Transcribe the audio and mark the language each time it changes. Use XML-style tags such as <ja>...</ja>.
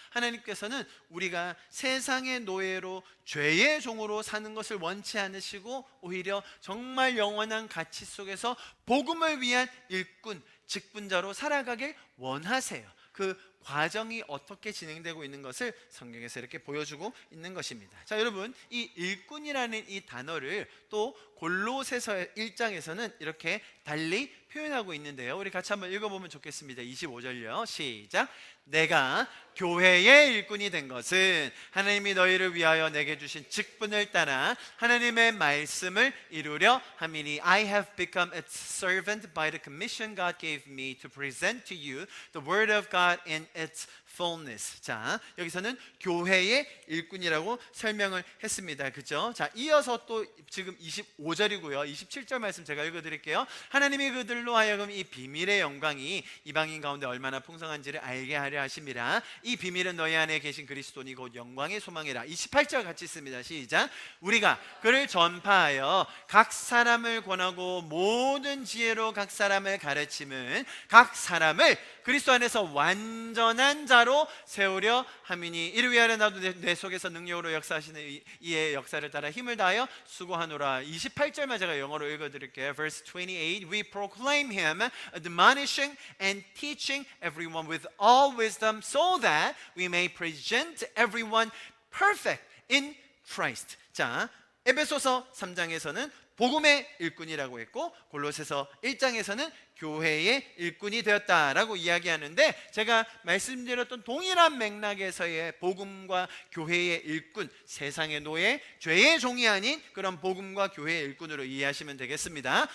<ko>하나님께서는 우리가 세상의 노예로 죄의 종으로 사는 것을 원치 않으시고 오히려 정말 영원한 가치 속에서 복음을 위한 일꾼, 직분자로 살아가길 원하세요. 그 과정이 어떻게 진행되고 있는 것을 성경에서 이렇게 보여주고 있는 것입니다. 자, 여러분, 이 일꾼이라는 이 단어를 또 골로새서 1장에서는 이렇게 달리 표현하고 있는데요. 우리 같이 한번 읽어보면 좋겠습니다. 25절요. 시작. 내가 교회의 일꾼이 된 것은 하나님이 너희를 위하여 내게 주신 직분을 따라 하나님의 말씀을 이루려 함이니</ko> <en>I have become its servant by the commission God gave me to present to you the word of God in its fullness.</en> <ko>자, 여기서는 교회의 일꾼이라고 설명을 했습니다. 그죠? 자, 이어서 또 지금 25절이고요. 27절 말씀 제가 읽어드릴게요. 하나님이 그들로 하여금 이 비밀의 영광이 이방인 가운데 얼마나 풍성한지를 알게 하려 하심이라. 이 비밀은 너희 안에 계신 그리스도니 곧 영광의 소망이라. 28절 같이 있습니다. 시작. 우리가 그를 전파하여 각 사람을 권하고 모든 지혜로 각 사람을 가르침은 각 사람을 그리스도 안에서 완전한 자로 세우려 함이니 이를 위하여 나도 내 속에서 능력으로 역사하시는 이의 역사를 따라 힘을 다하여 수고하노라. 28절만 제가 영어로 읽어드릴게요.</ko> <en>Verse 28. We proclaim him, admonishing and teaching everyone with all wisdom, so that we may present everyone perfect in Christ.</en> <ko>자, 에베소서 3장에서는 복음의 일꾼이라고 했고 골로새서 1장에서는 교회의 일꾼이 되었다라고 이야기하는데, 제가 말씀드렸던 동일한 맥락에서의 복음과 교회의 일꾼, 세상의 노예, 죄의 종이 아닌 그런 복음과 교회의 일꾼으로 이해하시면 되겠습니다.</ko>